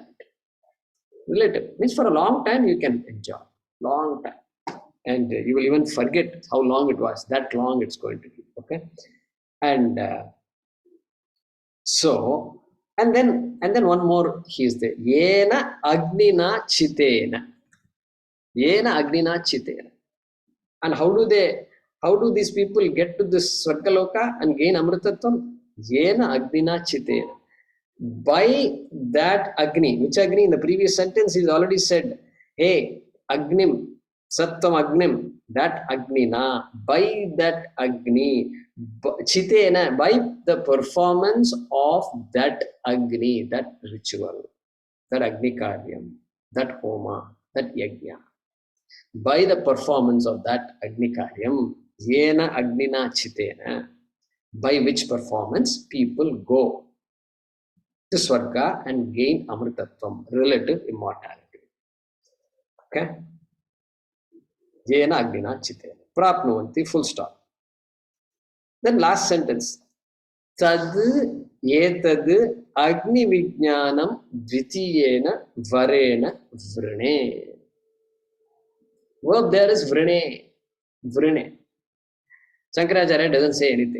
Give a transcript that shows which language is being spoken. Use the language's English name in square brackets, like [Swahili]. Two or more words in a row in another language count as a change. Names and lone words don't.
[English] Relative means for a long time you can enjoy. Long time. And you will even forget how long it was. That long it's going to be. Okay. And so, and then one more he is there. [Sanskrit] Yena agnina chitena. Yena agnina chitena. [English] And how do these people get to this Swargaloka and gain Amritatvam? [Sanskrit] Yena agnina chitena. [English] By that Agni, which Agni? In the previous sentence he's already said, [Sanskrit] hey, Agnim, Sattvam Agnim, [English] that Agnina, by that Agni, Chitena, by the performance of that Agni, that ritual, that [Sanskrit] Agni Karyam, [English] that Homa, that Yajna. By the performance of that [Sanskrit] Agni Karyam, Yena Agnina Chitena, [English] by which performance people go to Swarga and gain Amritatvam, relative immortality. [Sanskrit] Okay? Yena Agnina Chitena. Prapnuvanti, [English] full stop. Then last sentence. [Sanskrit] Tad etad Agni Vijnanam Dvitiyena Varena Vrine. [English] Well, there is Vrine. Vrine. Shankaracharya doesn't say anything.